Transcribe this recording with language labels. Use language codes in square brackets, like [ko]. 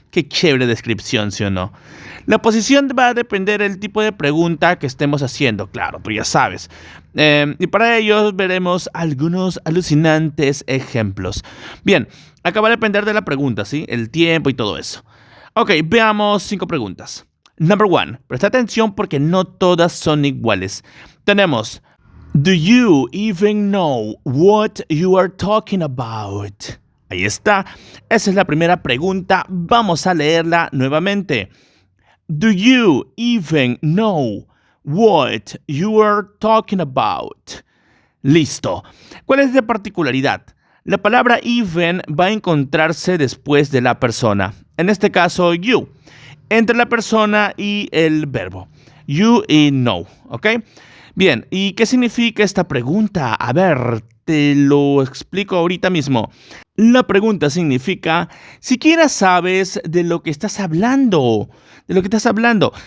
[es] Qué chévere descripción, ¿sí o no? La posición va a depender del tipo de pregunta que estemos haciendo, claro, tú ya sabes. Y para ello veremos algunos alucinantes ejemplos. Bien, acá va a depender de la pregunta, ¿sí? El tiempo y todo eso. Ok, veamos 5 preguntas. [en] Number 1. [es] Presta atención porque no todas son iguales. Tenemos, [en] do you even know what you are talking about? [es] Ahí está. Esa es la primera pregunta. Vamos a leerla nuevamente. [en] Do you even know what you are talking about? [es] Listo. ¿Cuál es la particularidad? La palabra even va a encontrarse después de la persona. En este caso, you. Entre la persona y el verbo. You y know. ¿Ok? Bien. ¿Y qué significa esta pregunta? A ver, te lo explico ahorita mismo. La pregunta significa, siquiera sabes de lo que estás hablando. De lo que estás hablando.